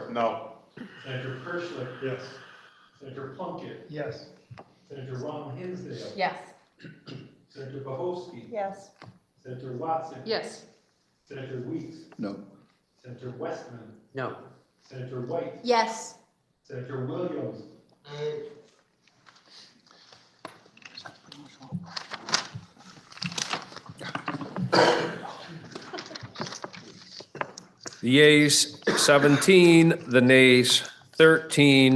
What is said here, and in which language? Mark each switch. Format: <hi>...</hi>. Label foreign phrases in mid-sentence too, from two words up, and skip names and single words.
<en>No. Senator Perschlick. Yes. Senator Plunkett. Yes. Senator Ron Hinsdale. Yes. Senator Bohosky. Yes. Senator Watson. Yes. Senator Weeks. No. Senator Westman. No. Senator White. Yes. Senator Williams. The yeas 17, the nays 13.</en>